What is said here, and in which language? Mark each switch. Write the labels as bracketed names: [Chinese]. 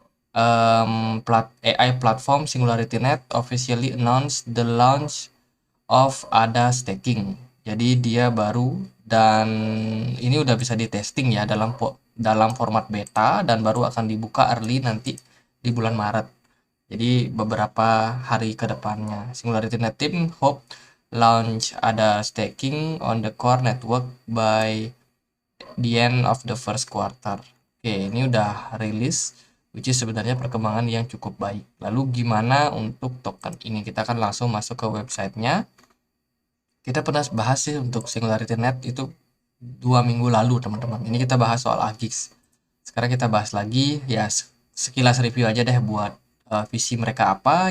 [English] AI platform SingularityNet officially announced the launch of ADA staking. [Indonesian] Jadi dia baru, dan ini udah bisa di testing ya dalam format beta, dan baru akan dibuka early nanti di bulan Maret. Jadi beberapa hari ke depannya. [English] SingularityNet team hope launch ADA staking on the core network by the end of the first quarter. [Indonesian] Oke, ini udah rilis, [English] which is [Indonesian] sebenarnya perkembangan yang cukup baik. Lalu gimana untuk token ini? Kita akan langsung masuk ke websitenya. Kita pernah bahas sih untuk Singularity Net itu 2 minggu lalu, teman-teman. Ini kita bahas soal AGIX. Sekarang kita bahas lagi ya, sekilas review aja deh buat visi mereka apa.